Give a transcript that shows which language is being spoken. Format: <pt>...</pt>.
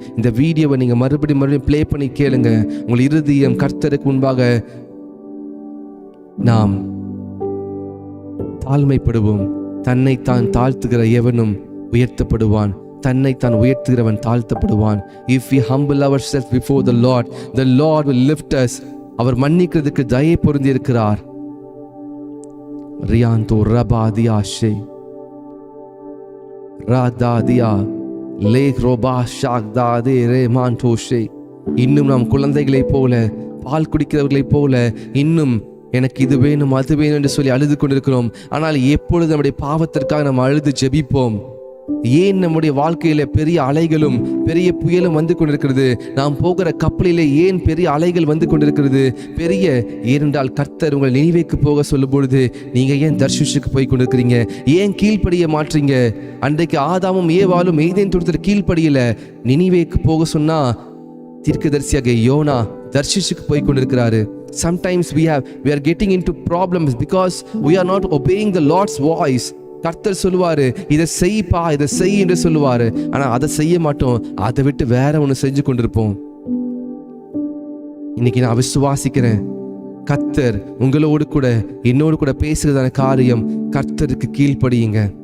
<ta>இந்த வீடியோவை நீங்கள் மறுபடியும் ப்ளே பண்ணி கேளுங்க. உங்கள் இருதயம் கர்த்தருக்கு முன்பாக நாம் தாழ்மைப்படுவோம். தன்னைத்தான் தாழ்த்துகிற எவனும் உயர்த்தப்படுவான், தன்னைத்தான் உயர்த்துகிறவன் தாழ்த்தப்படுவான்.</ta> <en>If we humble ourselves before the Lord will lift us.</en> <ta>அவர் மன்னிக்கிறதுக்கு தயை பொருந்தி இருக்கிறார். ரியாந்தோ ரபாதியா ஷே ராதாதியா லேக் ரோபா ஷாக்தாதே ரேமான்டோஷே. இன்னும் நாம் குழந்தைகளைப் போல, பால் குடிக்கிறவர்களைப் போல, இன்னும் எனக்கு இது வேணும் அது வேணும் என்று சொல்லி அழுது கொண்டிருக்கிறோம். ஆனால் எப்பொழுது நம்முடைய பாவத்திற்காக நாம் அழுது ஜெபிப்போம்? ஏன் நம்முடைய வாழ்க்கையில பெரிய அலைகளும் பெரிய புயலும் வந்து கொண்டிருக்கிறது? நாம் போகிற கப்பலிலே ஏன் பெரிய அலைகள் வந்து கொண்டிருக்கிறது? பெரிய ஏனென்றால் கர்த்தர் உங்களை நினிவேக்கு போக சொல்லும் பொழுது நீங்க ஏன் தர்ஷீஷுக்கு போய் கொண்டிருக்கிறீங்க? ஏன் கீழ்ப்படிய மாற்றீங்க? அன்றைக்கு ஆதாமும் ஏவாளும் ஏதேன் தோட்டத்தில் கீழ்ப்படியல. நினிவேக்கு போக சொன்னா தீர்க்கதரிசியாக யோனா தர்ஷீஷுக்கு போய் கொண்டிருக்கிறாரு.</ta> <en>Sometimes we are getting into problems because we are not obeying the Lord's voice.</en> <ta>கர்த்தர் சொல்லுவாரு, இதை செய்ப்பா, இதை செய் என்று சொல்லுவாரு. ஆனா அதை செய்ய மாட்டோம், அதை விட்டு வேற ஒண்ணு செஞ்சு கொண்டிருப்போம். இன்னைக்கு நான் விசுவாசிக்கிறேன், கர்த்தர் உங்களோடு கூட என்னோடு கூட பேசுறதான காரியம் கர்த்தருக்கு கீழ்ப்படியுங்க.</ta>